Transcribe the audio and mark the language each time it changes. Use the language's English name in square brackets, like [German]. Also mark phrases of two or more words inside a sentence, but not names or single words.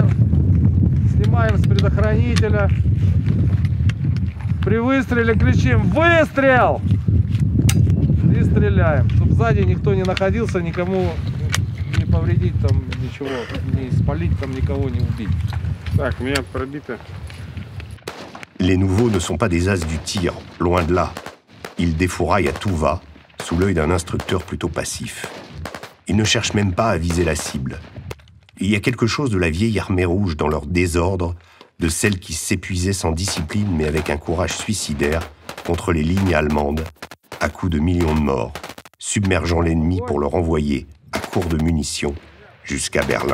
[Russian] Снимаем с предохранителя. При выстреле кричим «Выстрел!» И стреляем. Чтобы сзади никто не находился, никому не повредить там ничего, не спалить там никого, не убить. Так, меня пробито. [French] Les nouveaux ne sont pas des as du tir, loin de là. Ils défouraillent à tout va, sous l'œil d'un instructeur plutôt passif. Ils ne cherchent même pas à viser la cible. Il y a quelque chose de la vieille armée rouge dans leur désordre, de celle qui s'épuisait sans discipline mais avec un courage suicidaire contre les lignes allemandes, à coups de millions de morts, submergeant l'ennemi pour le renvoyer, à court de munitions, jusqu'à Berlin.